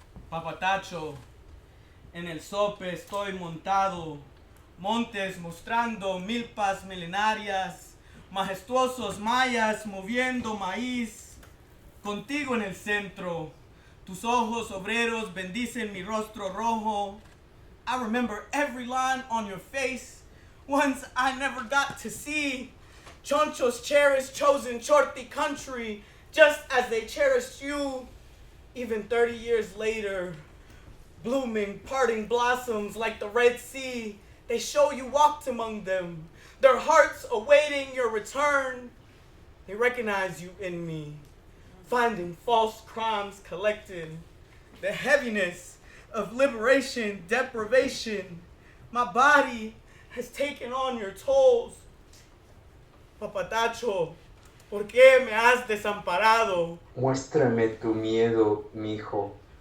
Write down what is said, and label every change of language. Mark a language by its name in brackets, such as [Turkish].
[Spanish] Papatacho, en el sope estoy montado, montes mostrando milpas milenarias, majestuosos mayas moviendo maíz, contigo en el centro, tus ojos obreros bendicen mi rostro rojo. [English] I remember every line on your face, ones I never got to see. Chonchos cherish chosen chorti country, just as they cherished you. Even 30 years later, blooming, parting blossoms like the Red Sea, they show you walked among them, their hearts awaiting your return. They recognize you in me, finding false crimes collected, the heaviness of liberation, deprivation. My body has taken on your tolls. [Spanish] Papatacho, ¿por qué me has desamparado? Muéstrame tu miedo, mijo.